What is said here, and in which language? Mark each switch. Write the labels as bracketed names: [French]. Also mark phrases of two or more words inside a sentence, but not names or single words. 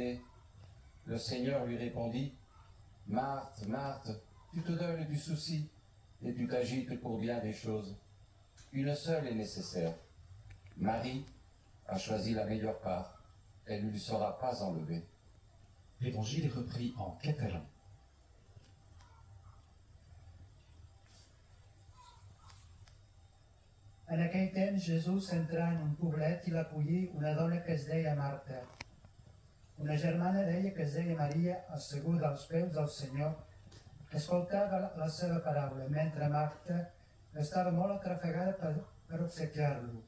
[French] » Le Seigneur lui répondit, « Marthe, Marthe, tu te donnes du souci et tu t'agites pour bien des choses. Une seule est nécessaire. Marie a choisi la meilleure part. Elle ne lui sera pas enlevée. » L'évangile est repris en catalan. [Catalan] En aquell temps Jesús entrà en un poblet i l'acollí una dona que es deia Marta. Una germana d'ella que es deia Maria, asseguda als peus del Senyor, escoltava la seva paraula, mentre Marta estava molt atrafegada per obsequiar-lo.